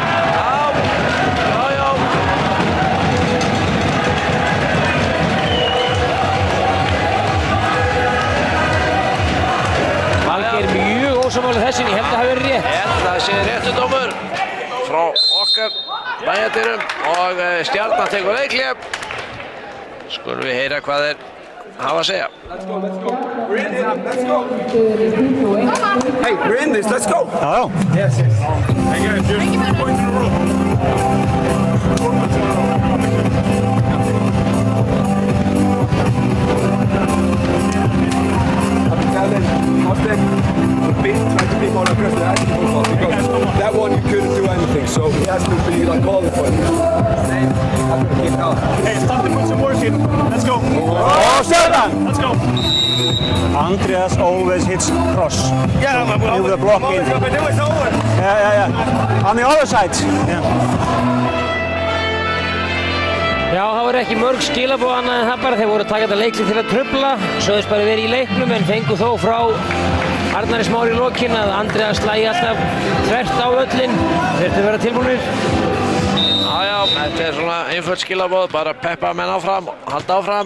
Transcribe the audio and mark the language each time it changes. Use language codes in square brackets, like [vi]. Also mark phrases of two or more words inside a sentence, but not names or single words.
[is] Valgeir mjög ósammála þessin, ég held að það hafi verið rétt. Það sé réttu dómur frá okkar bæjardyrum og Stjarnan tekur leikhlé. Skulum við heyra hvað þeir hafa að segja. [en] Hey, we're in this, let's go! Hello. Yes, yes. Hey guys, just point to the room. Austin, try to be more aggressive as possible because that one you couldn't do anything, so he has to be like all the time. Hey, it's time to put some work in. Let's go. Oh, Stjarnan! Let's go. Andreas always hits cross. Yeah, with the block in. But it was over. Yeah. On the other side. Yeah. [is] Já, það voru ekki mörg skilaboð annað en það bara. Þeir voru að taka þetta leikli til að trufla. Sögðust bara verið í leiknum en fengu þó frá Arnari Smári í lokin að Andreas slægi alltaf þvert á völlinn. Þurftu að vera tilbúinir. Já, þetta er svona einföld skilaboð, bara peppa menn áfram, halda áfram.